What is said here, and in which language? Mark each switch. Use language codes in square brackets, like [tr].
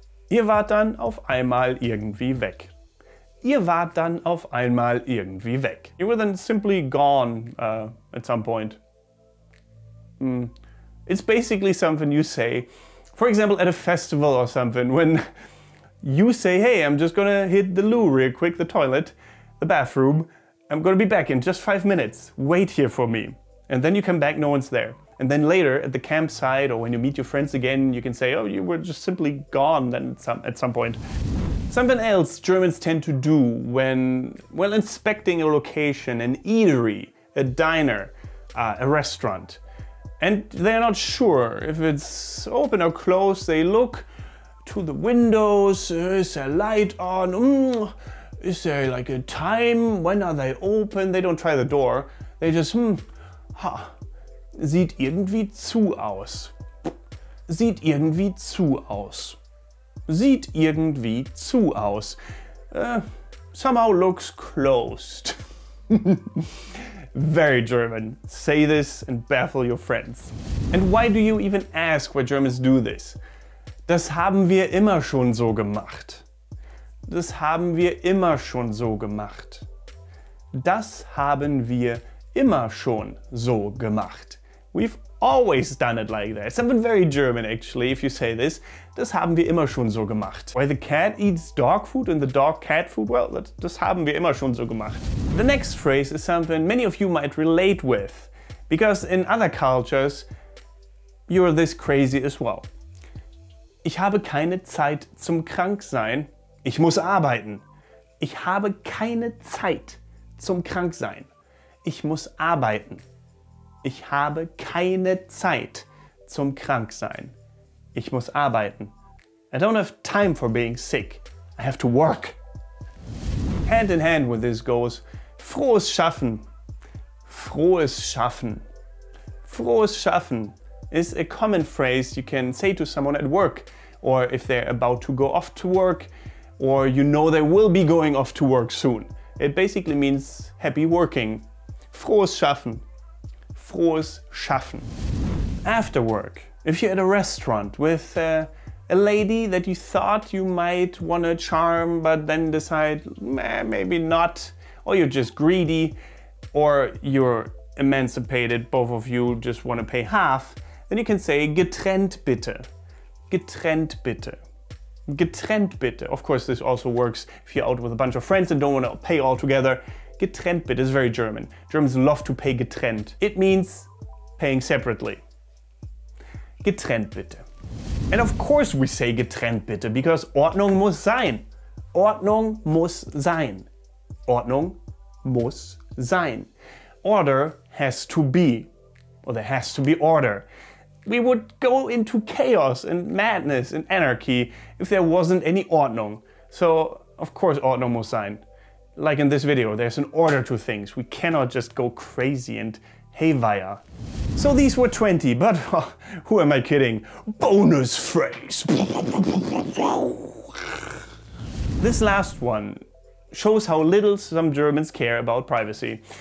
[de] Ihr wart dann auf einmal irgendwie weg. Ihr wart dann auf einmal irgendwie weg. [en] You were then simply gone at some point. It's basically something you say, for example, at a festival or something, when you say, hey, I'm just gonna hit the loo real quick, the toilet, the bathroom. I'm gonna be back in just 5 minutes. Wait here for me. And then you come back, no one's there. And then later at the campsite or when you meet your friends again, you can say, oh, you were just simply gone then at some point. Something else Germans tend to do when, well, inspecting a location, an eatery, a diner, a restaurant, and they're not sure if it's open or closed, they look to the windows, is a light on, Is there like a time? When are they open? They don't try the door. They just, [de] sieht irgendwie zu aus. Sieht irgendwie zu aus. Sieht irgendwie zu aus. [en] Somehow looks closed. Very German. Say this and baffle your friends. And why do you even ask why Germans do this? [de] Das haben wir immer schon so gemacht. Das haben wir immer schon so gemacht. Das haben wir immer schon so gemacht. [en] We've always done it like that. Something very German actually, if you say this. [de] Das haben wir immer schon so gemacht. [en] Why the cat eats dog food and the dog cat food? Well, [de] das haben wir immer schon so gemacht. [en] The next phrase is something many of you might relate with, because in other cultures you're this crazy as well. [de] Ich habe keine Zeit zum Kranksein. Ich muss arbeiten. Ich habe keine Zeit zum Kranksein. Ich muss arbeiten. Ich habe keine Zeit zum Kranksein. Ich muss arbeiten. [en] I don't have time for being sick. I have to work. Hand in hand with this goes Frohes Schaffen. Frohes Schaffen. Frohes Schaffen is a common phrase you can say to someone at work, or if they're about to go off to work, or you know they will be going off to work soon. It basically means happy working. Frohes Schaffen. Frohes Schaffen. After work, if you're at a restaurant with a lady that you thought you might want to charm but then decide maybe not, or you're just greedy, or you're emancipated, both of you just want to pay half, then you can say getrennt bitte. Getrennt bitte. Getrennt bitte. Of course, this also works if you're out with a bunch of friends and don't want to pay all together. Getrennt bitte is very German. Germans love to pay getrennt. It means paying separately. [de] Getrennt bitte. [en] And of course we say getrennt bitte because [de] Ordnung muss sein. Ordnung muss sein. Ordnung muss sein. [en] Order has to be, or there has to be order. We would go into chaos and madness and anarchy if there wasn't any Ordnung. So, of course, [de] Ordnung muss sein. [en] Like in this video, there's an order to things. We cannot just go crazy and haywire. So these were 20, but who am I kidding? Bonus phrase. This last one shows how little some Germans care about privacy.